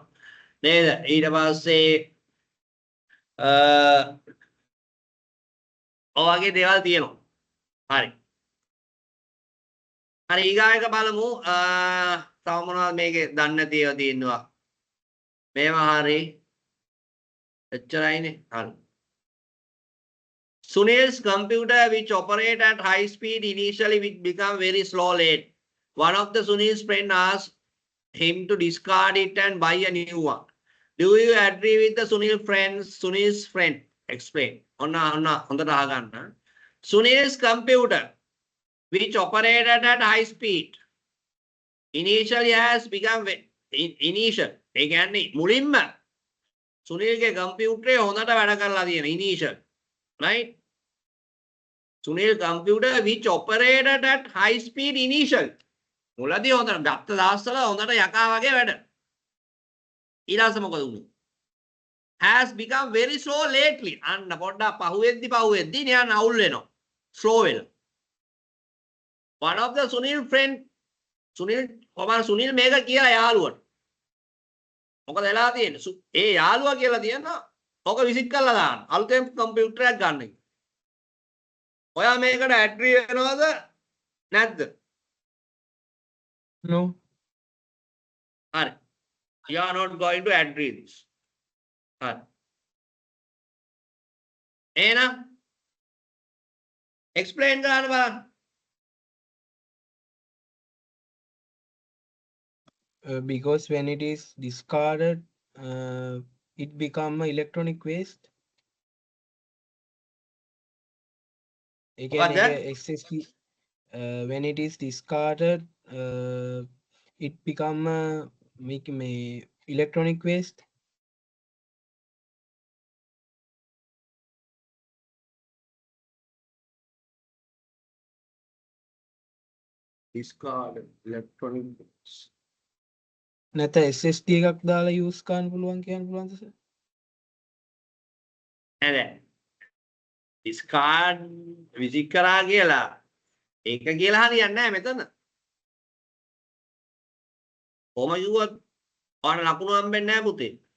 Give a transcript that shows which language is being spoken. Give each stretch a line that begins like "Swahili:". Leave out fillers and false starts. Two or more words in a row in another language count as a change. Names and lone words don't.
Sinhala: නේද? ඊට පස්සේ ඔය වගේ දේවල් තියෙනවා. හරි. හරි ඊගා එක බලමු. තව මොනවද මේකේ දන්නේ නැති ඒවා තියෙනවා. මේවා හරි. එච්චරයිනේ. හරි.
English: Sunil's computer which operate at high speed initially which become very slow late. One of the Sunil's friend asked him to discard it and buy a new one. Do you agree with the Sunil's friend? Explain.
Sinhala: හොඳට අහගන්න.
English: Sunil's computer which operated at high speed initially has become initial.
Sinhala: ඒ කියන්නේ මුලින්ම සුනිල්ගේ කම්පියුටරේ හොඳට වැඩ කරලා තියෙන initial.
English: Right? Sunil computer which operated at high speed initial.
Sinhala: මුලදී හොඳට ගත්ත දවස්වල හොඳට යකා වගේ වැඩ. ඊළඟට මොකද වුනේ?
English: has become very slow lately.
Sinhala: අන්න පොඩ්ඩක් පහුවෙද්දි නිකන් අවුල් වෙනවා. slow වෙලා.
English: one of the Sunil friend
Sinhala: සුනිල් මේක කියලා යාළුවට. මොකද වෙලා තියෙන්නේ? ඒ යාළුවා කියලා තියෙනවා. ඔක විසිට් කරලා දාන්න. අලුතෙන් කම්පියුටර් එකක් ගන්න කියලා. ඔයා මේකට ඇග්‍රී වෙනවද නැද්ද?
English: No.
Sinhala: හරි.
English: You are not going to agree this.
Sinhala: හරි. එහෙනම් explain කරන්න බලන්න.
English: Because when it is discarded, it become a electronic waste. Again, What? SSD, when it is discarded, it become a electronic waste. Discard electronic books.
Sinhala: නැත්නම් SSD එකක් දාලා use කරන්න පුළුවන් කියන්න පුළුවන්ද සර්? නෑ. discard විසිට් කරා කියලා ඒක කියලා හරියන්නේ නැහැ මෙතන. කොහොම කිව්වත් ඔයාලා ලකුණු හම්බෙන්නේ නැහැ පුතේ.